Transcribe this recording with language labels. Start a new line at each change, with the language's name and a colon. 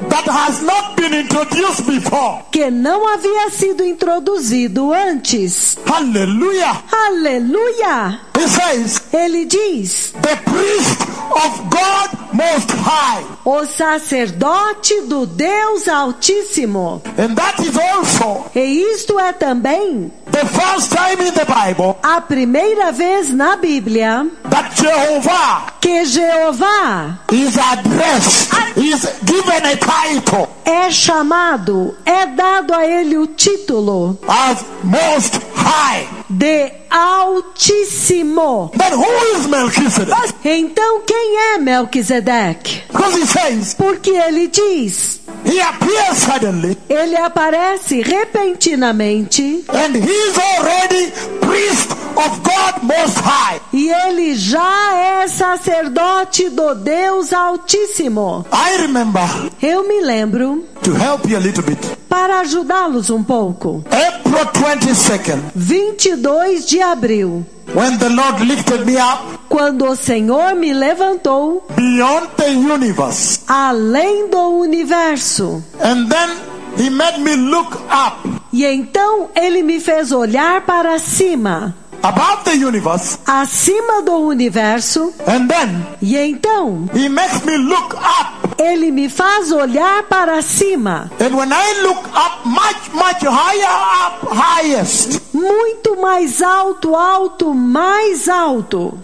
English: that has not been introduced before.
Portuguese: que não havia sido introduzido antes.
English: Hallelujah.
Portuguese: Aleluia!
English: He says,
Portuguese: Ele diz:
English: the priest of God Most High.
Portuguese: o sacerdote do Deus Altíssimo.
English: And that is also
Portuguese: E isto é também
English: the first time in the Bible
Portuguese: a primeira vez na Bíblia
English: that Jehovah
Portuguese: que Jeová
English: is addressed, is given a title
Portuguese: é chamado, é dado a ele o título
English: as Most High.
Portuguese: de Altíssimo.
English: Then who is Melchizedek?
Portuguese: Então quem é Melquisedeque?
English: Because he says,
Portuguese: Porque ele diz,
English: he appears suddenly
Portuguese: ele aparece repentinamente
English: and he is already priest of God Most High.
Portuguese: e ele já é sacerdote do Deus Altíssimo.
English: I remember,
Portuguese: Eu me lembro,
English: to help you a little bit,
Portuguese: para ajudá-los um pouco,
English: April 22nd,
Portuguese: 22 de abril,
English: when the Lord lifted me up
Portuguese: quando o Senhor me levantou
English: beyond the universe,
Portuguese: além do universo.
English: and then he made me look up
Portuguese: E então ele me fez olhar para cima,
English: above the universe,
Portuguese: acima do universo.
English: and then
Portuguese: E então
English: he makes me look up.
Portuguese: ele me faz olhar para cima,
English: And when I look up much higher up, highest,
Portuguese: muito mais alto, alto, mais alto.